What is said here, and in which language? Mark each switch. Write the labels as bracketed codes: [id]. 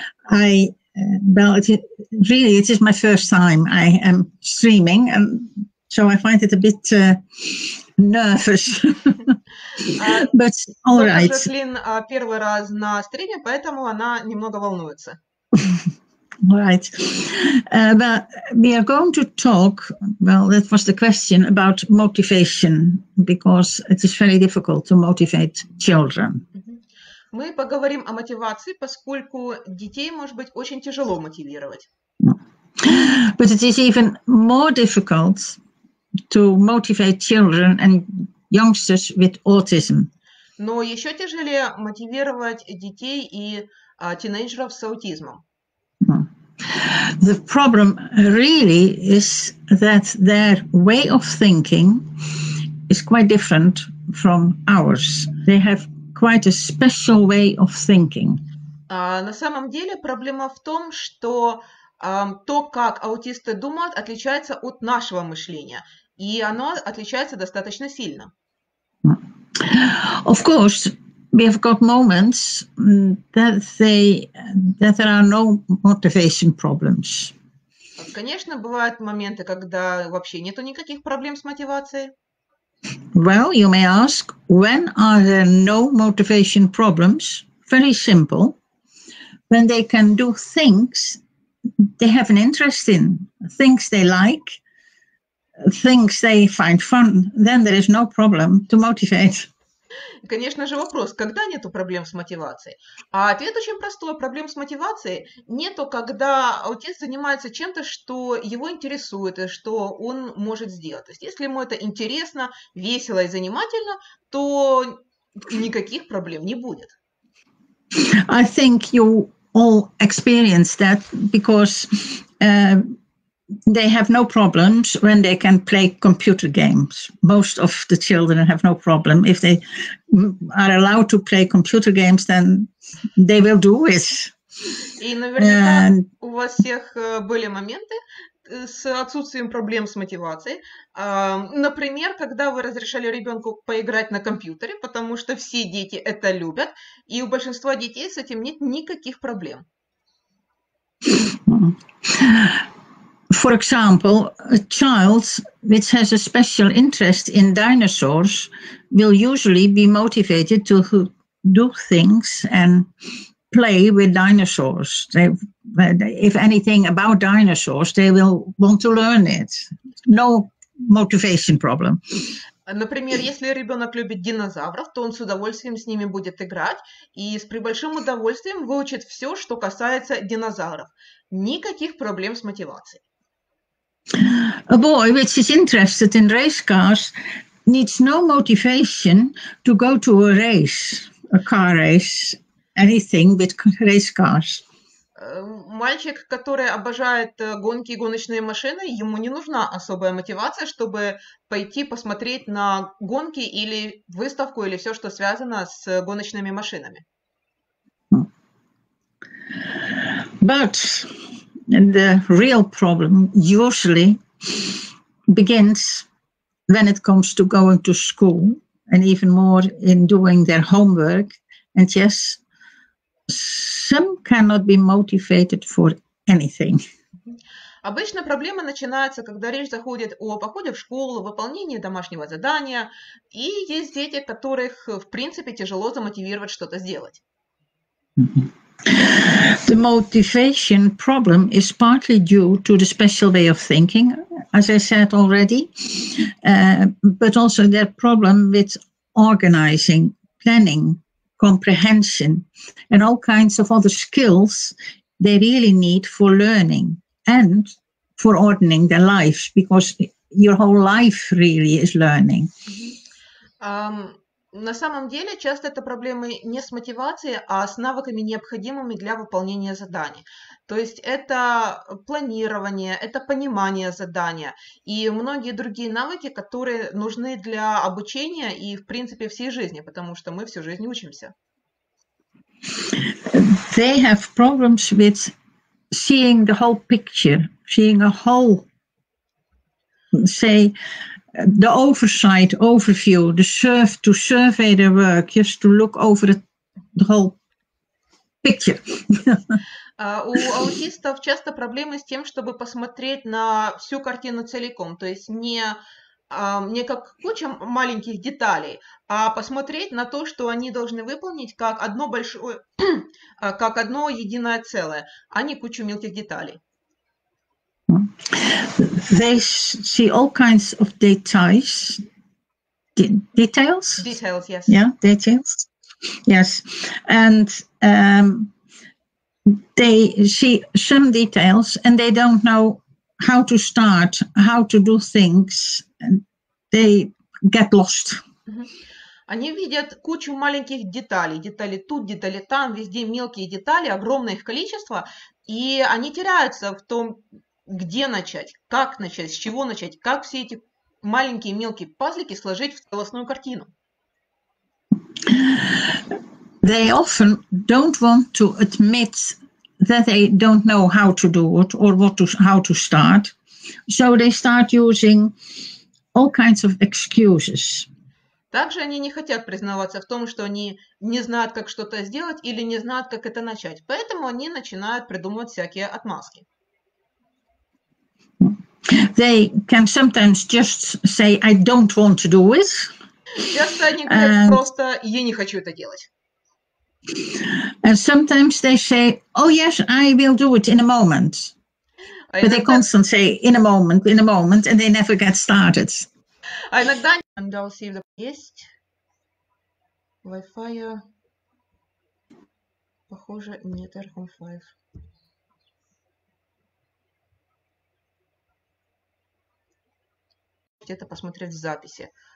[en] Well, it is my first time I am streaming, and so I find it a bit nervous. But all right. [ru] Жаклин первый раз на стриме, поэтому она немного волнуется. [en] Right. But we are going to talk, well, that was the question, about motivation, because it is very difficult to motivate children. [ru] Мы поговорим о мотивации, поскольку детей, может быть, очень тяжело мотивировать. [en] But it is even more difficult to motivate children and youngsters with autism. [ru] Но еще тяжелее мотивировать детей и тинейджеров с аутизмом. [en] The problem really is that their way of thinking is quite different from ours. They have quite a special way of thinking. [ru] На самом деле проблема в том, что то, как аутисты думают, отличается от нашего мышления, и оно отличается достаточно сильно. [en] Of course, we have got moments that there are no motivation problems. [ru] Конечно, бывают моменты, когда вообще нету никаких проблем с мотивацией. [en] Well, you may ask, when are there no motivation problems? Very simple. When they can do things they have an interest in, things they like, things they find fun, then there is no problem to motivate. [ru] Конечно же, вопрос, когда нету проблем с мотивацией? А ответ очень простой. Проблем с мотивацией нету, когда аутист занимается чем-то, что его интересует, и что он может сделать. То есть, если ему это интересно, весело и занимательно, то никаких проблем не будет. [en] I think you all experience that because they have no problems when they can play computer games. Most of the children have no problem. If they are allowed to play computer games, then they will do it. [ru] И наверняка у вас всех были моменты с отсутствием проблем с мотивацией. Например, когда вы разрешали ребенку поиграть на компьютере, потому что все дети это любят, и у большинства детей с этим нет никаких проблем. [en] For example, a child which has a special interest in dinosaurs will usually be motivated to do things and play with dinosaurs. If anything about dinosaurs, they will want to learn it. No motivation problem. [ru] Например, если ребенок любит динозавров, то он с удовольствием с ними будет играть и с большим удовольствием выучит все, что касается динозавров. Никаких проблем с мотивацией. [en] A boy which is interested in race cars needs no motivation to go to a race, a car race, anything with race cars. [ru] Мальчик, который обожает гонки и гоночные машины, ему не нужна особая мотивация, чтобы пойти посмотреть на гонки или выставку, или все, что связано с гоночными машинами. [en] But the real problem usually begins when it comes to going to school and even more in doing their homework. And yes, some cannot be motivated for anything. [ru] Обычно проблема начинается, когда речь заходит о походе в школу, выполнении домашнего задания, и есть дети, которых, в принципе, тяжело замотивировать что-то сделать. [en] The motivation problem is partly due to the special way of thinking, as I said already, but also that problem with organizing, planning, comprehension, and all kinds of other skills they really need for learning and for ordering their lives, because your whole life really is learning. [ru] На самом деле, часто это проблемы не с мотивацией, а с навыками, необходимыми для выполнения заданий. То есть это планирование, это понимание задания и многие другие навыки, которые нужны для обучения и, в принципе, всей жизни, потому что мы всю жизнь учимся. [en] They have problems with seeing the whole picture, seeing a whole, say, the oversight, overview, to survey their work, just to look over the whole picture. [ru] У аутистов часто проблемы с тем, чтобы посмотреть на всю картину целиком, то есть не как куча маленьких деталей, а посмотреть на то, что они должны выполнить как одно большое, как одно единое целое, а не кучу мелких деталей. [en] They see all kinds of details. Details? Details, yes. Yeah, details. Yes. And they see some details and they don't know how to start, how to do things. And they get lost. [ru] Они видят кучу маленьких деталей. Детали тут, детали там, везде мелкие детали, огромное их количество. И они теряются в том, где начать, как начать, с чего начать, как все эти маленькие мелкие пазлики сложить в целостную картину. [en] They often don't want to admit that they don't know how to do it or how to start, so they start using all kinds of excuses. [ru] Также они не хотят признаваться в том, что они не знают, как что-то сделать или не знают, как это начать, поэтому они начинают придумывать всякие отмазки. [en] They can sometimes just say, I don't want to do it. [ru] Часто они говорят просто, я не хочу это делать. [en] And sometimes they say, oh yes, I will do it in a moment. But they constantly say, in a moment, and they never get started. [ru] А иногда, есть Wi-Fi, похоже, нет R5. Это посмотреть в записи.